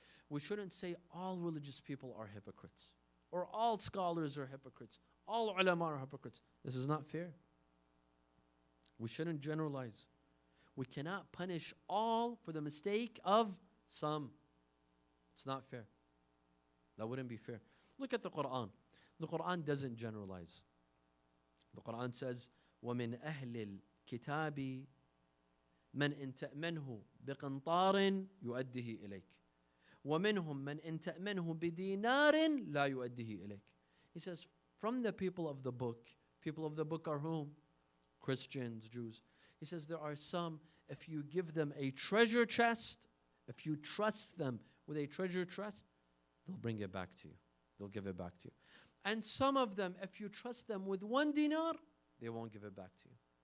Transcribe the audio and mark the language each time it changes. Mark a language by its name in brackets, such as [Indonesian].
[English] We shouldn't say all religious people are hypocrites, or all scholars are hypocrites, all ulama are hypocrites. This is not fair. We shouldn't generalize. We cannot punish all for the mistake of some. It's not fair. That wouldn't be fair. Look at the Quran. The Quran doesn't generalize. The Quran says, [Arabic] وَمِنْ أَهْلِ الْكِتَابِ مَنْ إِن تَأْمَنْهُ بِقِنْطَارٍ يُؤَدِّهِ إِلَيْكَ وَمِنْهُمْ مَنْ إِن تَأْمَنْهُ بِدِينَارٍ لَا يُؤَدِّهِ إِلَيْكَ. [English] He says, from the people of the book are whom? Christians, Jews. He says there are some, if you give them a treasure chest, if you trust them with a treasure chest, they'll bring it back to you. They'll give it back to you. And some of them, if you trust them with 1 dinar, they won't give it back to you.